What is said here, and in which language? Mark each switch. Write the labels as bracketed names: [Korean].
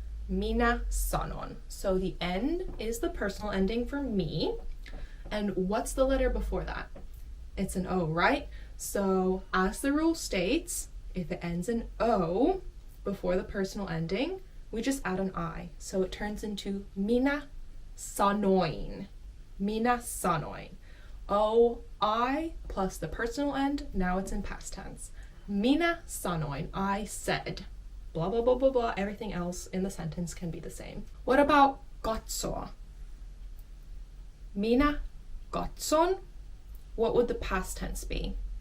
[Finnish] Minä sanon. [English] So the N is the personal ending for me. And what's the letter before that? It's an O, right? So as the rule states, if it ends in O before the personal ending, we just add an I. So it turns into [Finnish] minä sanoin. Minä sanoin. [English] O, I plus the personal end, now it's in past tense. [Finnish] Minä sanoin, [English] I said. Blah, blah, blah, blah, blah. Everything else in the sentence can be the same. What about katsoa? [Finnish] Minä katson. [English] What would the past tense be?